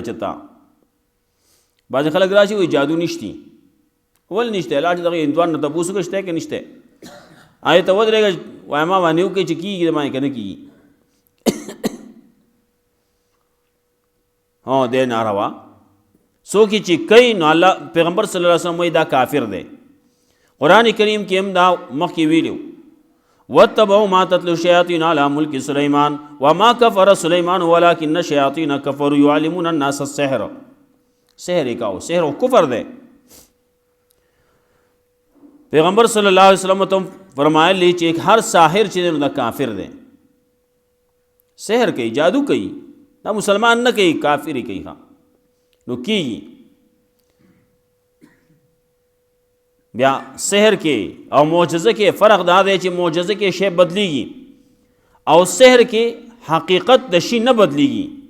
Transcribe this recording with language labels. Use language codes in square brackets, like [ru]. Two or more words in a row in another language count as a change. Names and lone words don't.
[ps] چتا بعض خلک راشي وي جادو نشتی، ول نشته، لاړ دغه هندوان نه تپوس وکړه شته کې نشته، آیا ته ودرېږه وایي ما باندې وکړي چې کېږي د باندې که نه کېږي. دی ناروا څوک چې کوي نو الله پیغمبر [ar] صلی الله علیه وسلم [ps] وایي دا کافر دی. قرآن کریم کې هم دا مخکې ویلو، [ar] واتبعوا ما تتلو الشیاطین علی ملک سلیمان وما کفر سلیمان ولکن الشیاطین کفروا یعلمون الناس السحر. [ps] سحر کاو، سحر و کفر دی. پیغمبر [ar] صلی اللہ علیہ وسلم [ps] تم فرمایلی چې هر ساحر چې دی نو دا کافر دی. سحر کوي، جادو کوي، دا مسلمان نه کوي، کافری کوي. ها نو کیږي بیا سحر کې او معجزه کې فرق دا دی چې معجزه کې شی بدلیږي او سحر کې حقیقت د شی نه بدلیږي.